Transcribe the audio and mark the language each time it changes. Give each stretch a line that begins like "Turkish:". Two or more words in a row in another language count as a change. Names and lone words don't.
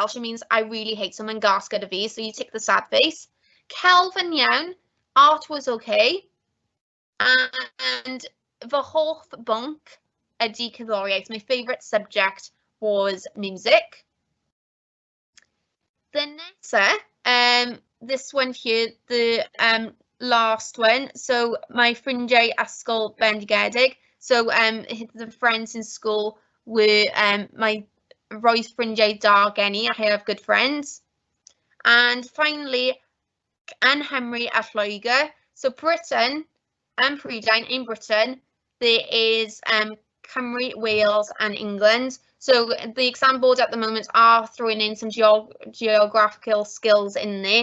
English: It means I really hate, so
Welsh: mae'n gas gyda fi,
English: so you tick the sad face.
Welsh: Celf yn iawn,
English: art was okay, and
Welsh: fy hoff bwnc ydy cerddoriaeth.
English: My favourite subject was music. The next, this one here, the last one. So my
Welsh: ffrindiau ysgol bendigedig.
English: So the friends in school were my
Welsh: roedd ffrindiau da gen I.
English: I have good friends. And finally,
Welsh: yn Nghymru a Lloegr.
English: So Britain and Prydain, in Britain, there is Cymru, Wales and England. So the exam board at the moment are throwing in some geographical skills in there.